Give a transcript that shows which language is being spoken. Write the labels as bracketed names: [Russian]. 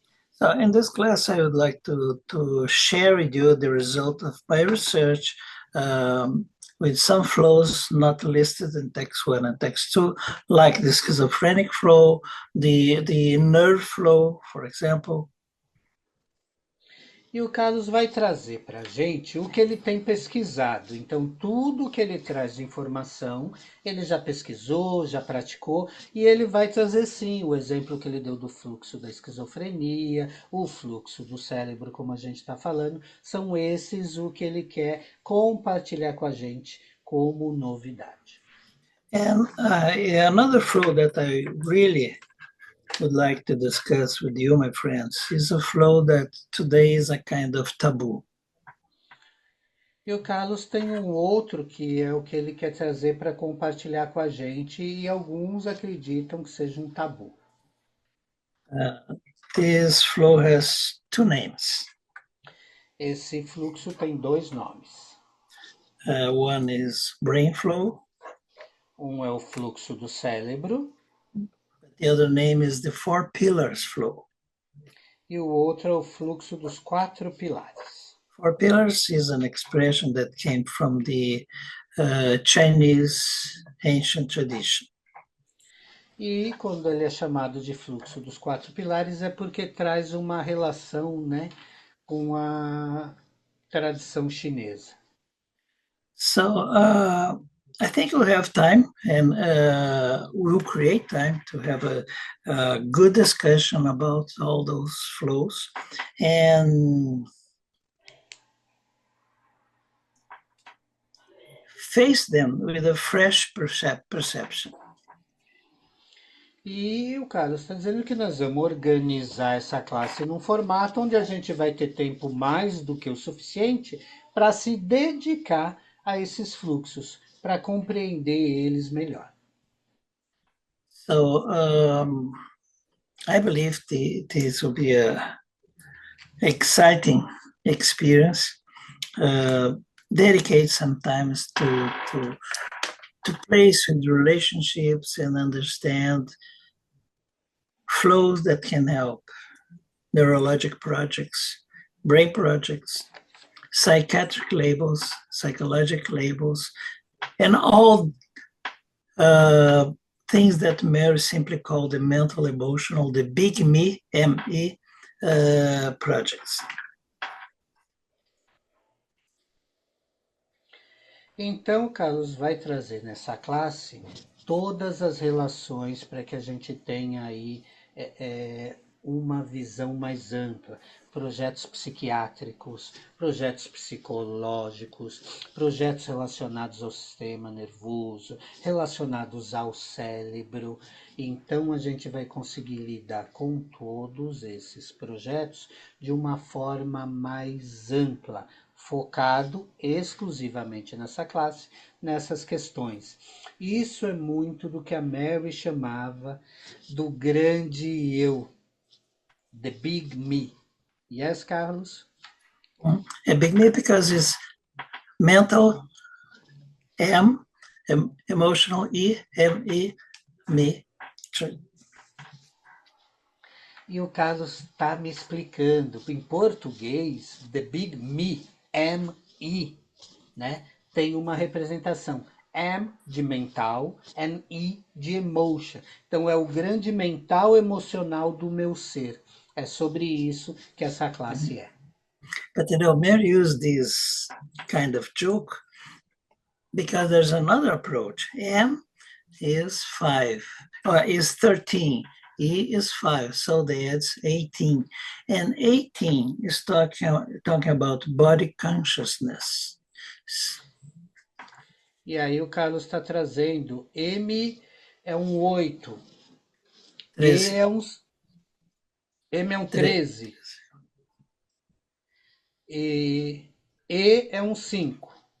[English] So in this class, I would like to share with you the result of my research with some flows not listed in text one and text two, like the schizophrenic flow, the nerve flow, for example. [Portuguese] E o Carlos vai trazer para a gente o que ele tem pesquisado. Então, tudo que ele traz de informação, ele já pesquisou, já praticou, e ele vai trazer sim o exemplo que ele deu do fluxo da esquizofrenia, o fluxo do cérebro, como a gente está falando. São esses o que ele quer compartilhar com a gente como novidade. [English] And another flow that I really would like to discuss with you, my friends, is a flow that today is a kind of taboo. [Portuguese] E o Carlos tem um outro que é o que ele quer trazer para compartilhar com a gente, e alguns acreditam que seja um tabu. [English] This flow has two names. [Portuguese] Esse fluxo tem dois nomes. [English] One is brain flow. [Portuguese] Um é o fluxo do cérebro [English] The other name is the four pillars flow. [Portuguese] e o outro é o fluxo dos quatro pilares. [English] Four pillars is an expression that came from the Chinese ancient tradition. [Portuguese] E quando ele é chamado de fluxo dos quatro pilares é porque traz uma relação, né, com a tradição chinesa. [English] So I think we'll have time, and we'll create time to have a good discussion about all those flows, and face them with a fresh perception. [Portuguese] E o Carlos está dizendo que nós vamos organizar essa classe num formato onde a gente vai ter tempo mais do que o suficiente para se dedicar a esses fluxos, para compreender eles melhor. [English] So I believe this will be a exciting experience. Dedicate some time to place with relationships and understand flows that can help neurologic projects, brain projects, psychiatric labels, psychologic labels, and all things that Mary simply called the mental emotional, the big me, ME projects. [Portuguese] Então, Carlos vai trazer nessa classe todas as relações para que a gente tenha aí uma visão mais ampla. Projetos psiquiátricos, projetos psicológicos, projetos relacionados ao sistema nervoso, relacionados ao cérebro. Então a gente vai conseguir lidar com todos esses projetos de uma forma mais ampla, focado exclusivamente nessa classe, nessas questões. Isso é muito do que a Mary chamava do grande eu, [English] the big me. Yes, Carlos? A big me because it's mental, M, emotional, E, M-E, me. [Portuguese] E o Carlos está me explicando, em português, [English] the big me, [Portuguese] M-E, né? Tem uma representação. M de mental and E de emotion. Então é o grande mental emocional do meu ser. É sobre isso que essa classe é. [English] But Mary used this kind of joke because there's another approach. M is 5, or is 13. E is 5, so that's 18. And 18 is talking about body consciousness. [Portuguese] E aí o Carlos está trazendo M é um 8, E é um, M é um 13, E é um 5.